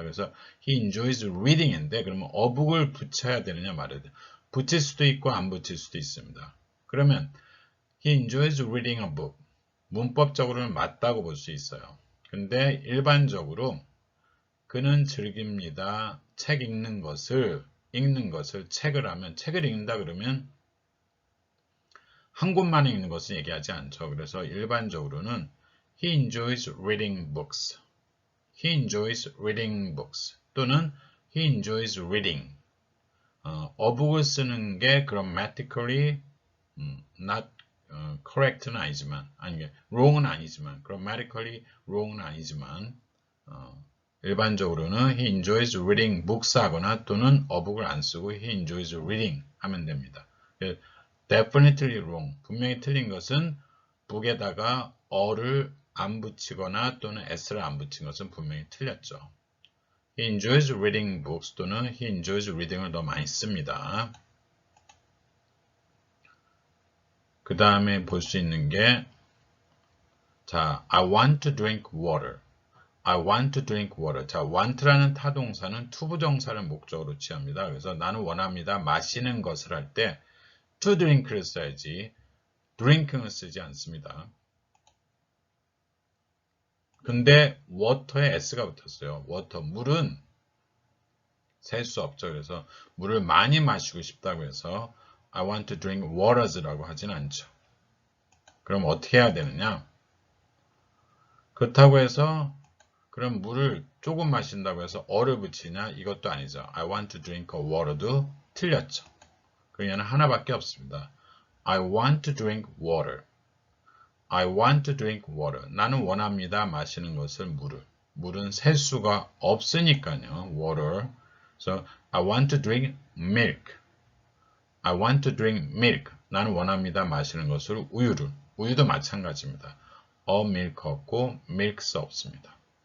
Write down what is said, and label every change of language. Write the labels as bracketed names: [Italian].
[Korean] 그래서 [English] he enjoys reading [Korean] 인데 그러면 어북을 붙여야 되느냐 말해야 돼요. 붙일 수도 있고 안 붙일 수도 있습니다. [English] 그러면 he enjoys reading a book. [Korean] 문법적으로는 맞다고 볼 수 있어요. 근데 일반적으로 그는 즐깁니다. 책 읽는 것을 책을 하면 책을 읽는다 그러면 한 권만 읽는 것을 얘기하지 않죠. [English] 그래서 [Korean] 일반적으로는 [English] he enjoys reading books. he enjoys reading books 또는 he enjoys reading. [Korean] 어북을 쓰는 게 [English] grammatically not correct [Korean] 는 아니지만 wrong은 아니지만 [English] grammatically wrong [Korean] 은 아니지만 일반적으로는 [English] he enjoys reading books [Korean] 하거나 또는 어북을 안 쓰고 [English] he enjoys reading [Korean] 하면 됩니다. [English] definitely wrong, [Korean] 분명히 틀린 것은 book에다가 어를 안 붙이거나 또는 s를 안 붙인 것은 분명히 틀렸죠. [English] he enjoys reading books 또는 he enjoys reading을 [Korean] 더 많이 씁니다. 그 다음에 볼 수 있는 게 자, [English] I want to drink water. I want to drink water. [Korean] 자, want라는 타동사는 투부정사를 목적으로 취합니다. 그래서 나는 원합니다. 마시는 것을 할 때 to drink를 써야지 drink을 쓰지 않습니다. 근데 water에 s가 붙었어요. water, 물은 셀 수 없죠. 그래서 물을 많이 마시고 싶다고 해서 [English] I want to drink waters [Korean] 라고 하진 않죠. 그럼 어떻게 해야 되느냐? 그렇다고 해서 그럼 물을 조금 마신다고 해서 어를 붙이냐? 이것도 아니죠. [English] I want to drink a water도 틀렸죠. [Korean] 그러면 하나밖에 없습니다. [English] I want to drink water. I want to drink water. [Korean] 나는 원합니다. 마시는 것을 물을. 물은 셀 수가 없으니까요. [English] water. So I want to drink milk. I want to drink milk. [Korean] 나는 원합니다. 마시는 것을 우유를. 우유도 마찬가지입니다. [English] a milk 없고 milks 없습니다.